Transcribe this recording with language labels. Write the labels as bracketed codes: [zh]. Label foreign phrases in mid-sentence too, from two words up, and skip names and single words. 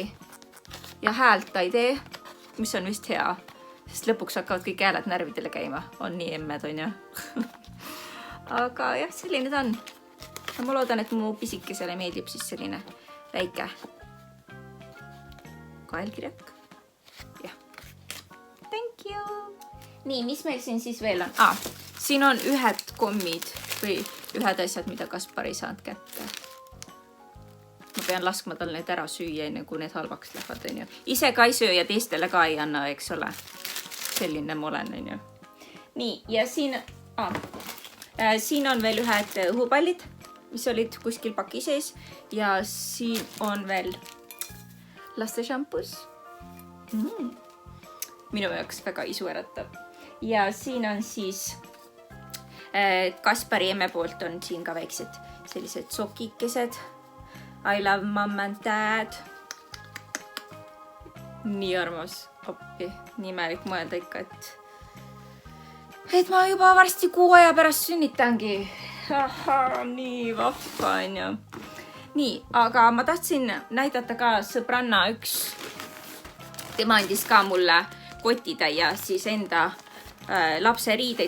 [et] Ja häält ta ei tee, mis on vist hea, sest lõpuks hakkavad kõik hääled närvidele käima. On nii emmed, on ju. Aga jah, selline ta on. Ma loodan, et mu pisikesele meeldib siis selline väike kaelkirjak. Jah. [en] Thank you. [et] Nii, mis meil siin siis veel on? Siin on ühed kommid või ühed asjad, mida Kaspar ei saanud kätte. Ma pean laskma tal need ära süüa, enne kui need halvaks lähevad, on ju. Ise ka ei söö ja teistele ka ei anna, eks ole. Selline ma olen, on ju. Nii, ja siin on veel ühed õhupallid, mis olid kuskil paki sees. Ja siin on veel laste šampus. Minu jaoks väga isu äratab. Ja siin on siis Kaspari emme poolt on siin ka väiksed sellised sokikesed. [en] I love mom and dad. [et] Nii armas. Appi, nii imelik mõelda ikka, et ma juba varsti 6 aja pärast sünnitangi. Nii vahva on ju. Nii, aga ma tahtsin näidata ka sõbranna tema andis ka mulle kotitäia siis enda lapse riideid.